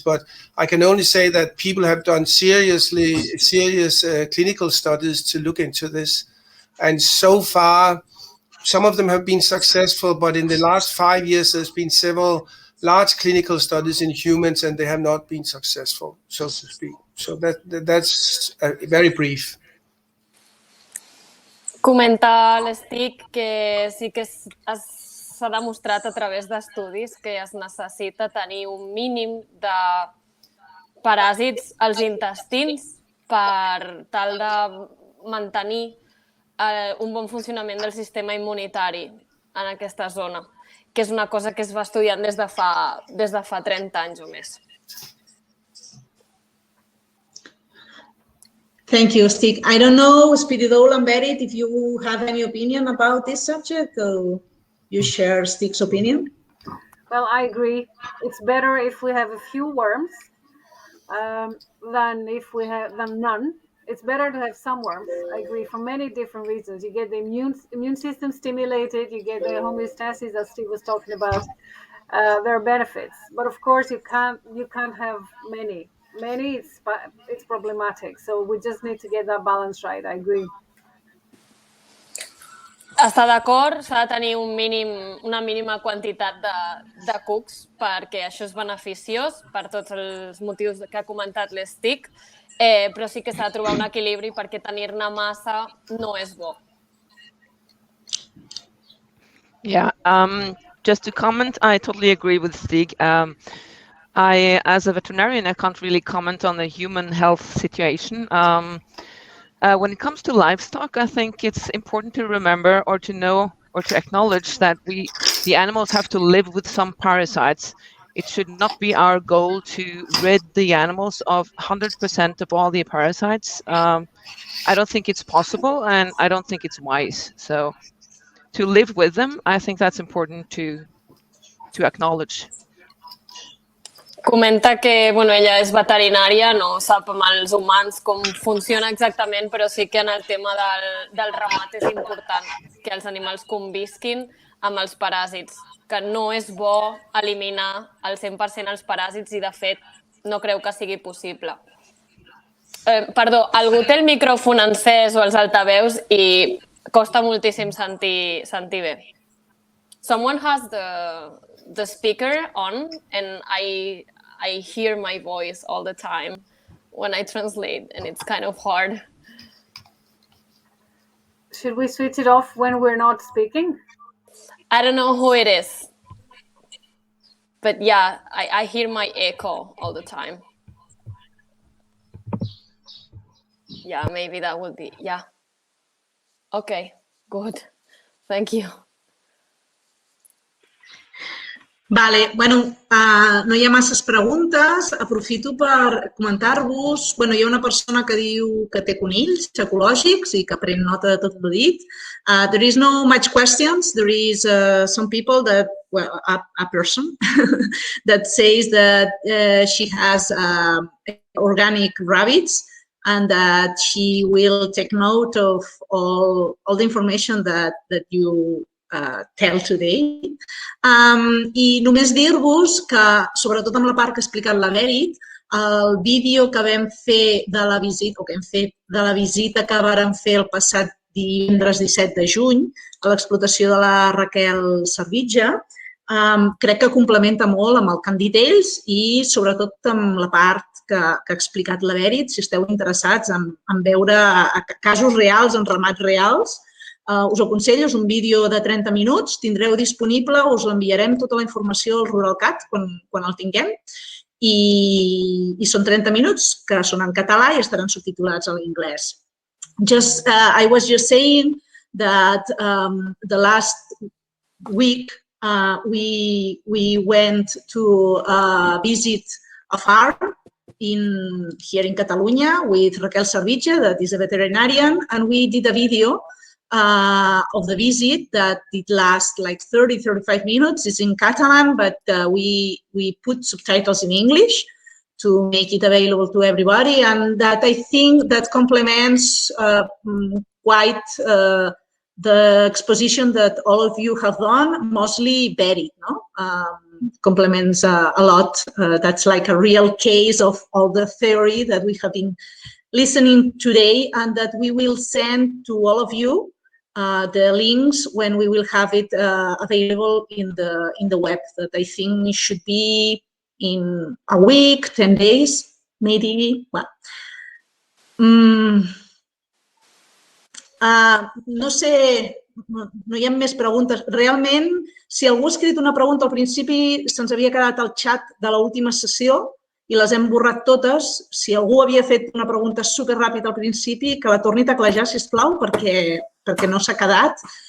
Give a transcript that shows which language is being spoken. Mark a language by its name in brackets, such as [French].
[English] But I can only say that people have done serious clinical studies to look into this. And so far, some of them have been successful, but in the last 5 years, there's been several large clinical studies in humans, and they have not been successful, so to speak. So that's very brief. [Catalan] Comenta l'Stig que sí que s'ha demostrat a través d'estudis que es necessita tenir un mínim de paràsits als intestins per tal de mantenir un bon funcionament del sistema immunitari en aquesta zona, que és una cosa que es va estudiant des de fa 30 anys o més. [English] Thank you, Stig. I don't know, Spiridoula and Berit, if you have any opinion about this subject, or you share Stig's opinion? Well, I agree. It's better if we have a few worms than none. It's better to have some worms. I agree, for many different reasons. You get the immune system stimulated, you get the homeostasis that Stig was talking about. There are benefits, but of course you can't have many. It's problematic. So we just need to get that balance right. I agree. [Catalan] Està d'acord, s'ha de tenir una mínima quantitat de cucs perquè això és beneficiós per tots els motius que ha comentat l'Stig, però sí que s'ha de trobar un equilibri perquè tenir-ne massa no és bo. [English] Yeah, just to comment, I totally agree with Stig. As a veterinarian, I can't really comment on the human health situation. When it comes to livestock, I think it's important to remember or to know or to acknowledge that the animals have to live with some parasites. It should not be our goal to rid the animals of 100% of all the parasites. I don't think it's possible, and I don't think it's wise. So to live with them, I think that's important to acknowledge. [Catalan] Comenta que ella és veterinària, no sap amb els humans com funciona exactament, però sí que en el tema del ramat és important que els animals convisquin amb els paràsits, que no és bo eliminar al 100% els paràsits i, de fet, no creu que sigui possible. Perdó, algú té el micròfon encès o els altaveus i costa moltíssim sentir bé. [English] Someone has the speaker on, and I hear my voice all the time when I translate, and it's kind of hard. Should we switch it off when we're not speaking? I don't know who it is, but yeah, I hear my echo all the time. Yeah, maybe that would be, yeah. Okay, good. Thank you. [Catalan] Vale, bueno, no hi ha masses preguntes. Aprofito per comentar-vos. Bueno, hi ha una persona que diu que té conills ecològics i que pren nota de tot el dit. [English] There is no much questions. There is some people that, well, a person that says that she has organic rabbits and that she will take note of all the information that you tell today. [Catalan] I només dir-vos que, sobretot amb la part que ha explicat la Berit, el vídeo que vam fer de la visita, o que hem fet de la visita que vàrem fer el passat divendres 17 de juny a l'explotació de la Raquel Servitje, crec que complementa molt amb el que han dit ells i sobretot amb la part que ha explicat la Berit, si esteu interessats en veure casos reals, en ramats reals. Us aconsello, és un vídeo de 30 minuts, tindreu disponible, us l'enviarem tota la informació al RuralCat quan el tinguem i són 30 minuts que són en català i estaran subtitulats a l'anglès. [English] I was just saying that the last week we went to visit a farm here in Catalonia with Raquel Servitje, that is a veterinarian, and we did a video of the visit that did last like 30-35 minutes. It's in Catalan, but we put subtitles in English to make it available to everybody, and that I think that complements quite the exposition that all of you have done, mostly Berit, no? Complements a lot. That's like a real case of all the theory that we have been listening today and that we will send to all of you the links when we will have it available in the web. That I think it should be in a week, 10 days, maybe. [Catalan] Well, no sé, no hi ha més preguntes. Realment, si algú ha escrit una pregunta al principi, se'ns havia quedat al xat de l'última sessió i les hem borrat totes. Si algú havia fet una pregunta superràpida al principi, que la torni a teclejar, sisplau, perquè no s'ha quedat.